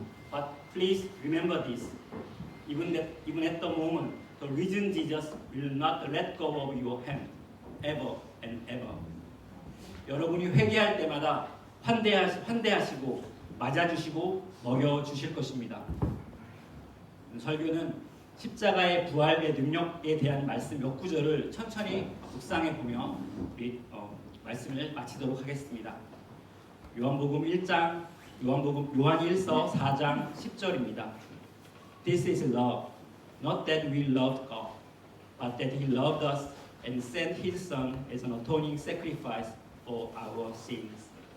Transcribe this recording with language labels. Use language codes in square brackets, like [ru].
[en] But please remember this. Even at the moment, the risen Jesus will not let go of your hand, ever and ever. [ko] 여러분이 회개할 때마다 환대하시고 맞아주시고 먹여주실 것입니다. 설교는 십자가의 부활의 능력에 대한 말씀 몇 구절을 천천히 묵상해 보며 말씀을 마치도록 하겠습니다. 요한 1장, 요한 1서 4장 10절입니다. [en] This is love, not that we loved God, but that He loved us and sent His Son as an atoning sacrifice for our sins.